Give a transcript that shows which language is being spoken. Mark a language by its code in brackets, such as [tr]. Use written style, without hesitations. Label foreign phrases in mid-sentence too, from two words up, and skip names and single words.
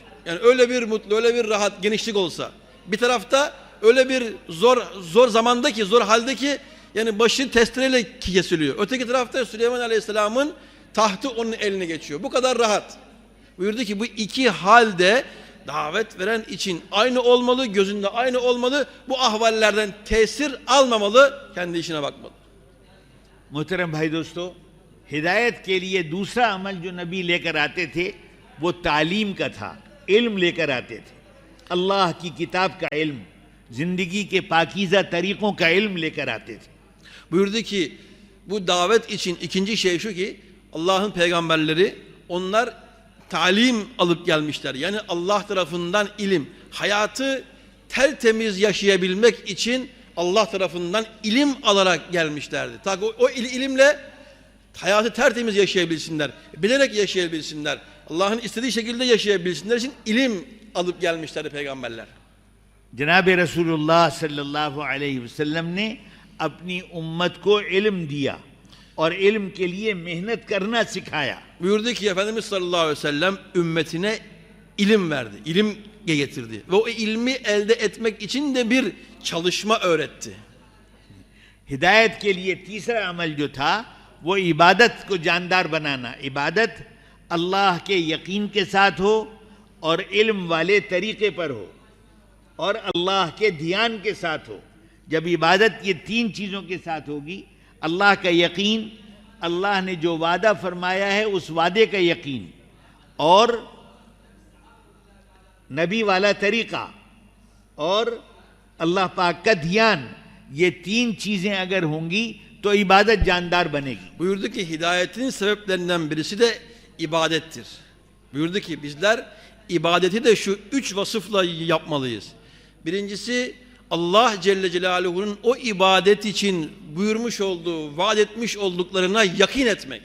[tr] Yani öyle bir mutlu, öyle bir rahat, genişlik olsa. Bir tarafta öyle bir zor zamandaki, zor haldeki yani başı testereyle kesiliyor. Öteki tarafta Süleyman Aleyhisselam'ın tahtı onun eline geçiyor. Bu kadar rahat. Buyurdu ki bu iki halde davet veren için aynı olmalı, gözünde aynı olmalı. Bu ahvallerden tesir almamalı, kendi işine bakmalı. [hi] मोहतरम भाई दोस्तों, हिदायत के लिए दूसरा अमल जो नबी लेकर आते थे वो तालीम का था, इल्म लेकर आते थे। अल्लाह की किताब का इल्म, जिंदगी के पाकीज़ा तरीकों का इल्म लेकर आते थे. [tr] Buyurdu ki bu davet için ikinci şey şu ki Allah'ın peygamberleri onlar talim alıp gelmişler. Yani Allah tarafından ilim, hayatı tertemiz yaşayabilmek için Allah tarafından ilim alarak gelmişlerdi. Ta ki o ilimle hayatı tertemiz yaşayabilsinler, bilerek yaşayabilsinler, Allah'ın istediği şekilde yaşayabilsinler için ilim alıp gelmişlerdi peygamberler. [hi] जनाब रसूलुल्लाह [ar] صلى الله عليه وسلم [hi] ने अपनी उम्मत को इल्म दिया और इल्म के लिए मेहनत करना सिखाया. [tr] Buyurdu ki Efendimiz [ar] صلى الله عليه وسلم [tr] ümmetine ilim verdi, ilim getirdi ve o ilmi elde etmek için de bir çalışma öğretti. [hi] हिदायत के लिए तीसरा अमल जो था वो इबादत को जानदार बनाना. इबादत अल्लाह के यकीन के साथ हो और इल्म वाले तरीके पर हो और अल्लाह के ध्यान के साथ हो. जब इबादत ये तीन चीज़ों के साथ होगी, अल्लाह का यकीन, अल्लाह ने जो वादा फरमाया है उस वादे का यकीन और नबी वाला तरीका और अल्लाह पाक का ध्यान, ये तीन चीज़ें अगर होंगी तो इबादत जानदार बनेगी. [tr] Buyurdu ki hidayetin sebeplerinden birisi de ibadettir. Buyurdu ki bizler ibadeti de şu üç vasıfla yapmalıyız. Birincisi Allah [ar] جل جلاله [tr] o ibadet için buyurmuş olduğu, vaat etmiş olduklarına yakin etmek.